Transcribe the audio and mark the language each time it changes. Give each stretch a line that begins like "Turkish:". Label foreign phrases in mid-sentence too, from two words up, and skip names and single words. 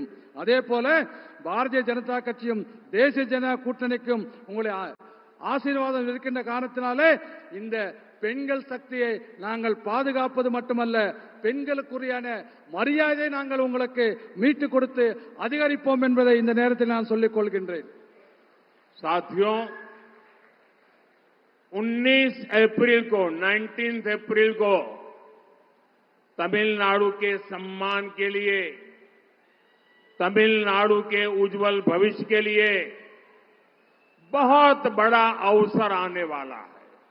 Tamil: அதே போல பாரதிய ஜனதா கட்சியும் தேசிய ஜனநாயக கூட்டணிக்கும் உங்களை ஆசீர்வாதம் இருக்கின்ற காரணத்தினாலே இந்த பெண்கள் சக்தியை நாங்கள் பாதுகாப்பது மட்டுமல்ல, பெண்களுக்குரியான மரியாதையை நாங்கள் உங்களுக்கு மீட்டுக் கொடுத்து அதிகரிப்போம் என்பதை இந்த நேரத்தில் நான் சொல்லிக் கொள்கின்றேன்.
Hindi: साथियों, 19 अप्रैल को तमिलनाडु के सम्मान के लिए, तमिलनाडु के उज्जवल भविष्य के लिए बहुत बड़ा अवसर आने वाला है।